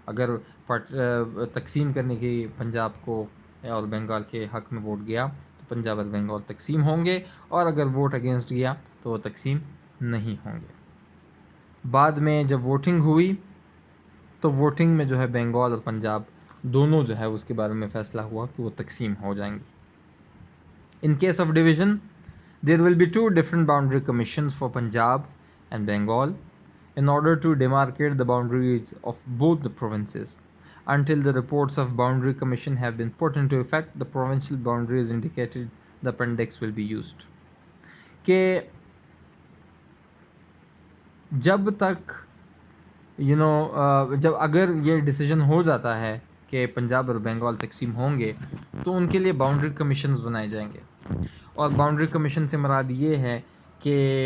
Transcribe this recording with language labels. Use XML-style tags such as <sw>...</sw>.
<ur>اگر تقسیم کرنے کی پنجاب کو اور بنگال کے حق میں ووٹ گیا تو پنجاب اور بنگال تقسیم ہوں گے, اور اگر ووٹ اگینسٹ گیا تو وہ تقسیم نہیں ہوں گے. بعد میں جب ووٹنگ ہوئی تو ووٹنگ میں جو ہے بنگال اور پنجاب دونوں جو ہے اس کے بارے میں فیصلہ ہوا کہ وہ تقسیم ہو جائیں گے.</ur> <en>In case of division, there will be 2 different boundary commissions for Punjab and Bengal in order to demarcate the boundaries of both the provinces. Until the reports of boundary commission have been put into effect, the provincial boundaries indicated the appendix will be used.</en> <ur>کہ جب تک جب اگر یہ decision ہو جاتا ہے کہ پنجاب اور بنگال تقسیم ہوں گے تو ان کے لیے باؤنڈری کمیشنز بنائے جائیں گے, اور باؤنڈری کمیشن سے مراد یہ ہے کہ</ur>